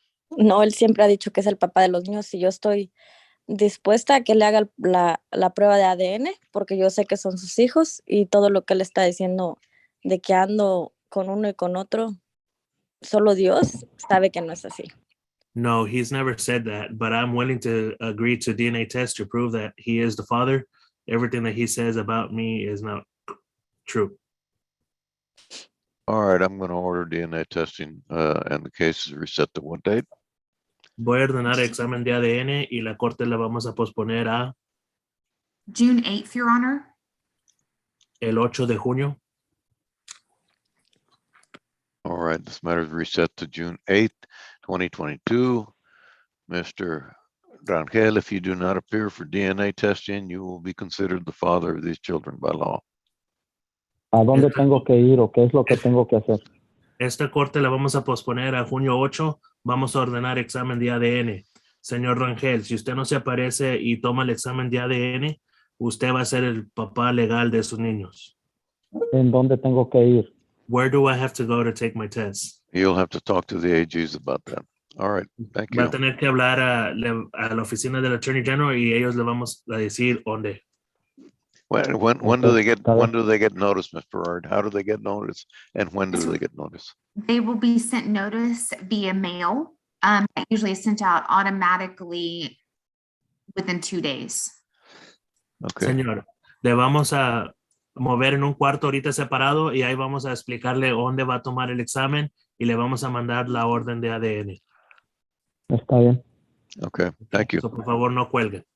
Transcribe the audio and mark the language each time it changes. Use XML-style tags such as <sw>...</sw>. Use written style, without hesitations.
<es>No, él siempre ha dicho que es el papá de los niños y yo estoy dispuesta a que le haga la prueba de ADN porque yo sé que son sus hijos y todo lo que él está diciendo de que ando con uno y con otro, solo Dios sabe que no es así.</es> <en>No, he's never said that, but I'm willing to agree to DNA test to prove that he is the father. Everything that he says about me is not true. All right, I'm going to order DNA testing, and the case is reset to what date?</en> <es>Voy a ordenar examen de ADN y la corte la vamos a posponer a</es> <en>June 8th, Your Honor.</en> <es>el 8 de junio.</es> <en>All right, this matter is reset to June 8th, 2022. Mr. Rangel, if you do not appear for DNA testing, you will be considered the father of these children by law.</en> <es>¿A dónde tengo que ir o qué es lo que tengo que hacer? Esta corte la vamos a posponer a junio 8. Vamos a ordenar examen de ADN. Señor Rangel, si usted no se aparece y toma el examen de ADN, usted va a ser el papá legal de sus niños. ¿En dónde tengo que ir?</es> <en>Where do I have to go to take my test? You'll have to talk to the AGs about that. All right, thank</en> <es>Va a</es> <en>you.</en> <es>tener que hablar a la oficina del Attorney General y ellos le vamos a decir dónde.</es> <en>When do they get notice, Ms. Berard? How do they get notice? And when do they get notice? They will be sent notice via mail. That usually is sent out automatically within 2 days. Okay,</en> <es>Señor, le vamos a mover en un cuarto ahorita separado y ahí vamos a explicarle dónde va a tomar el examen y le vamos a mandar la orden de ADN. Está bien.</es> <en>Okay, thank you.</en> <es>So, por favor, no cuelguen.</es>